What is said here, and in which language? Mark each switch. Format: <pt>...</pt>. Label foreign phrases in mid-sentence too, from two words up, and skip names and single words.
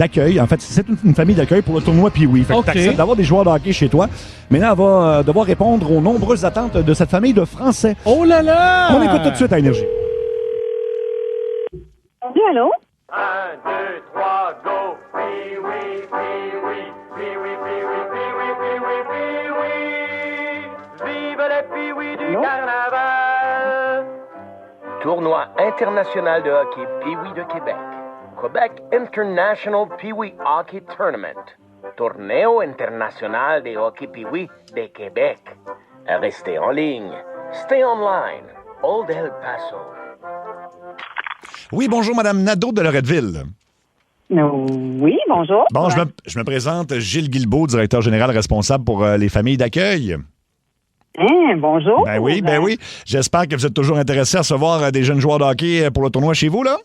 <fr>En fait, c'est une famille d'accueil pour le tournoi Pee-Wee. Fait que t'acceptes d'avoir des joueurs de hockey chez toi. Mais là, elle va devoir répondre aux nombreuses attentes de cette famille de Français. Oh là là! On écoute tout de suite à Énergie. Oui, allô? 1, 2, 3, go! Pee-wee, pee-wee, pee-wee, pee-wee, pee-wee, pee-wee, pee-wee! Vive les pee-wee du carnaval! Tournoi international de hockey Pee-wee de Québec.</fr> <en>Quebec International Pee-wee Hockey Tournament.</en> <es>Torneo international de hockey Pee-wee de Québec.</es> <fr>Restez en ligne.</fr> <en>Stay online. Old El Paso.</en> <fr>Oui, bonjour, Madame Nadeau de Loretteville. Oui, bonjour. Bon, je me présente, Gilles Guilbeault, directeur général responsable pour les familles d'accueil. Bonjour. Ben oui. J'espère que vous êtes toujours intéressé à recevoir des jeunes joueurs de hockey pour le tournoi chez vous, là?</fr>